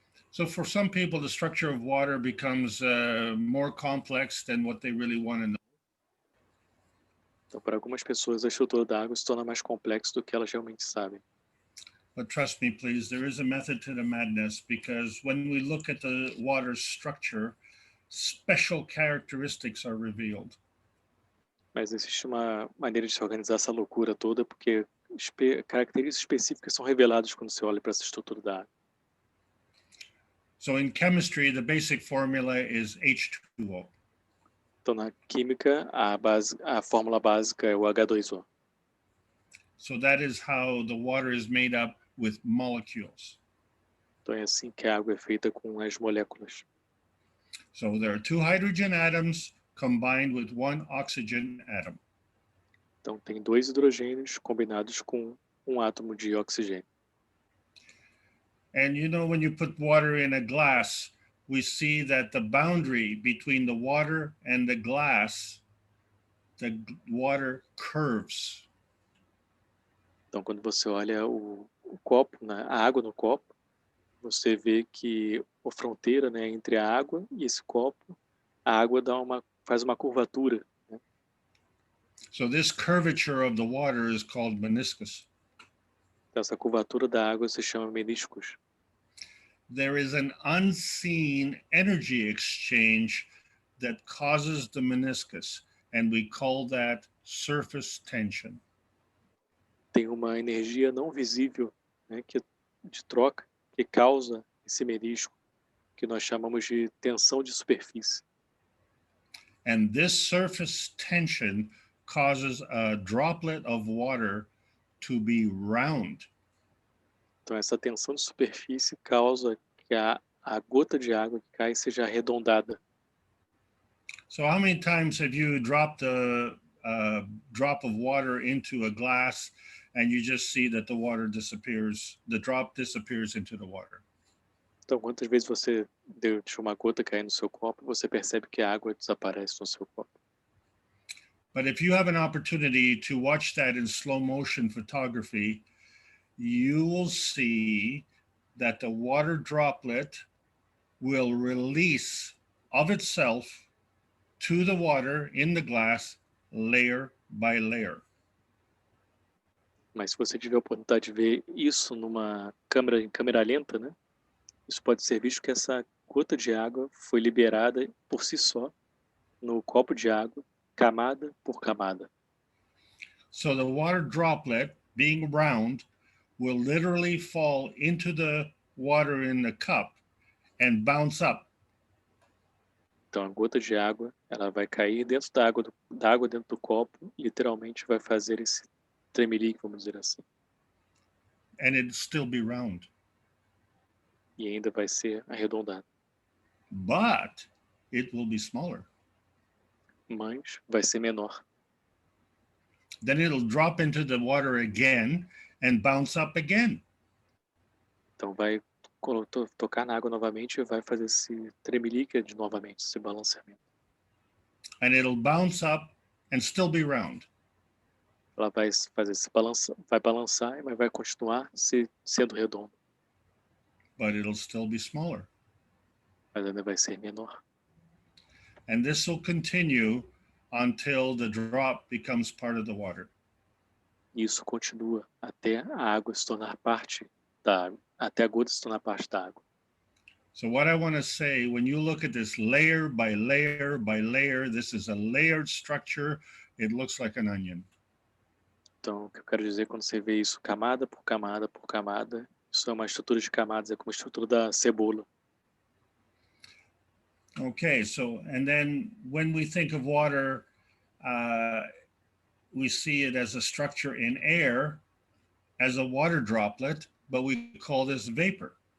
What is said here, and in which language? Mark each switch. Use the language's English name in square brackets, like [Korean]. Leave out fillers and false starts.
[English] So for some people, the structure of water becomes more complex than what they really want to know. [Portuguese] Então, para algumas pessoas, a estrutura da água se torna mais complexa do que elas realmente sabem. [English] But trust me, please, there is a method to the madness, because when we look at the water's structure, special characteristics are revealed. [Portuguese] Mas existe uma maneira de se organizar essa loucura toda, porque características específicas são reveladas quando você olha para essa estrutura da água. [English] So in chemistry, the basic formula is H2O. [Portuguese] Então, na química, a fórmula básica é o H2O. [English] So that is how the water is made up with molecules. [Portuguese] Então, é assim que a água é feita com as moléculas. [English] So there are 2 hydrogen atoms combined with 1 oxygen atom. [Portuguese] Então, tem 2 hidrogênios combinados com um átomo de oxigênio. [English] And you know, when you put water in a glass, we see that the boundary between the water and the glass, the water curves. [Portuguese] Então, quando você olha o copo, né, a água no copo, você vê que a fronteira, né, entre a água e esse copo, a água faz uma curvatura. Né? [English] So this curvature of the water is called meniscus. [Portuguese] Então, essa curvatura da água se chama meniscos. [English] There is an unseen energy exchange that causes the meniscus, and we call that surface tension. [Portuguese] Tem uma energia não visível, né, de troca, que causa esse menisco, que nós chamamos de tensão de superfície. [English] And this surface tension causes a droplet of water to be round. [Portuguese] Então, essa tensão de superfície causa que a gota de água que cai seja arredondada. [English] So how many times have you dropped a drop of water into a glass and you just see that the water disappears, the drop disappears into the water? [Portuguese] Então, quantas vezes você deixou uma gota cair no seu copo e você percebe que a água desaparece no seu copo? [English] But if you have an opportunity to watch that in slow motion photography, you will see that the water droplet will release of itself to the water in the glass layer by layer. [Portuguese] Mas se você tiver a oportunidade de ver isso em câmera lenta, né? Isso pode ser visto que essa gota de água foi liberada por si só no copo de água, camada por camada. [English] So the water droplet, being round, will literally fall into the water in the cup and bounce up. [Portuguese] Então a gota de água, ela vai cair dentro da água dentro do copo, e literalmente vai fazer esse tremelique, vamos dizer assim. [English] And it'll still be round. [Portuguese] E ainda vai ser arredondado. [English] But it will be smaller. [Portuguese] Mas vai ser menor. [English] Then it'll drop into the water again and bounce up again. [Portuguese] Então vai tocar na água novamente e vai fazer esse tremelique novamente, esse balanceamento. [English] And it'll bounce up and still be round. [Portuguese] Ela vai fazer vai balançar, mas vai continuar sendo redondo. [English] But it'll still be smaller. [Portuguese] Mas ainda vai ser menor. [English] And this will continue until the drop becomes part of the water. [Portuguese] Isso continua até a água se tornar parte da água, até a gota se tornar parte da água. [English] So what I want to say, when you look at this layer by layer by layer, this is a layered structure. It looks like an onion. [Portuguese] Então, o que eu quero dizer quando você vê isso camada por camada por camada, isso é uma estrutura de camadas, é como a estrutura da cebola. [English] Okay, so, and then when we think of water, we see it as a structure in air, as a water droplet, but we call this vapor.